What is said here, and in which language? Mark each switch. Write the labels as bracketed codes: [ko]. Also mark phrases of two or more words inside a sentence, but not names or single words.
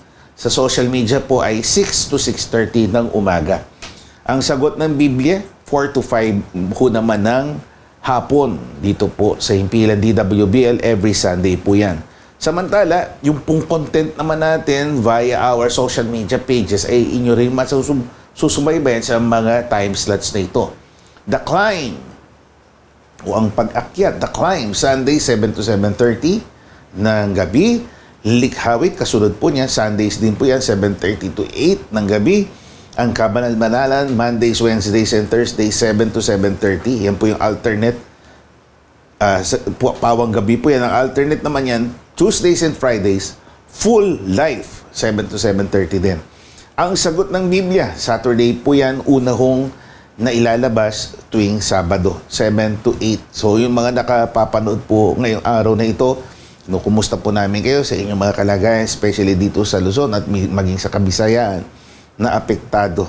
[tl] Sa social media po ay 6 to 6:30 ng umaga. Ang sagot ng Biblia, 4 to 5 po naman ng hapon. Dito po sa himpilan DWBL, [en] every Sunday [tl] po yan. Samantala, yung pong content naman natin [en] via our social media pages [tl] ay inyo rin masusubaybayan sa mga [en] time slots [tl] na ito. The Climb, o ang pag-akyat, The Climb, Sunday 7 to 7:30 ng gabi. Likhawit, kasunod po niya, Sundays din po yan, 7:30 to 8 ng gabi. Ang Kabanal-Banalan, [en] Mondays, Wednesdays, and Thursdays, 7 to 7:30. [tl] Yan po yung alternate. Pawang gabi po yan. Ang alternate naman yan, [en] Tuesdays and Fridays, full life, 7 to 7:30 din. [tl] Ang sagot ng Biblia, Saturday po yan, una hong na ilalabas tuwing Sabado, 7 to 8. So yung mga nakapapanood po ngayong araw na ito, kumusta po namin kayo sa inyong mga kalagayan, especially dito sa Luzon at maging sa Kabisayaan na apektado.